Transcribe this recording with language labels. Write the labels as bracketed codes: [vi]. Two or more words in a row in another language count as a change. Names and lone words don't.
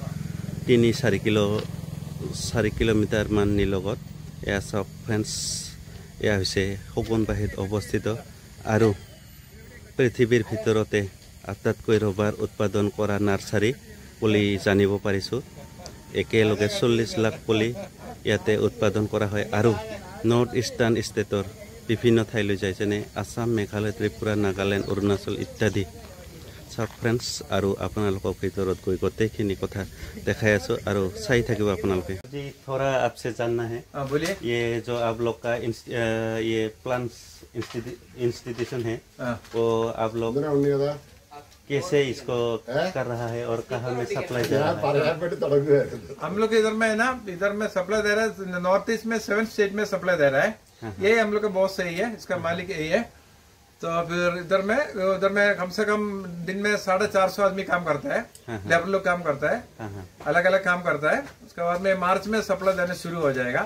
[as] 3-4 কিলোমিটাৰ মান নিলগত এয়া সব फ्रेंड्स এয়া হৈছে হগুনবাহিত অৱস্থিত আৰু পৃথিৱীৰ ভিতৰতে আটাইতকৈ ৰবাৰ উৎপাদন কৰা নাৰ্সাৰী পুলি জানিব পাৰিছো একেলগে 40 লাখ পুলি ইয়াতে উৎপাদন কৰা হয় আৰু [en] North Eastern state [as] বিভিন্ন ঠাইলৈ যায় যেনে আসাম মেঘালয় ত্ৰিপুৰা নাগালেণ্ড অৰুণাচল ইত্যাদি [hi] सब फ्रेंड्स [as] আৰু আপোনালোকক ভিতৰত গৈ গটেখিনি কথা দেখাই আছো আৰু চাই থাকিব আপোনালোকে [hi] जी थोड़ा आपसे जानना है बोलिए ये जो आप लोग का ये [en] plants institution [hi] है वो आप लोग कैसे इसको कर रहा है और कहाँ में सप्लाई दे रहा है हम लोग इधर में है ना इधर में सप्लाई दे रहा है नॉर्थ ईस्ट में 7 स्टेट में सप्लाई दे रहा है यही हम लोग का बहुत सही है इसका मालिक यही है तो फिर उधर में कम से कम दिन में 450 आदमी काम करता है लेबर लोग काम करता है अलग अलग काम करता है उसके बाद में मार्च में सप्लाई देने शुरू हो जाएगा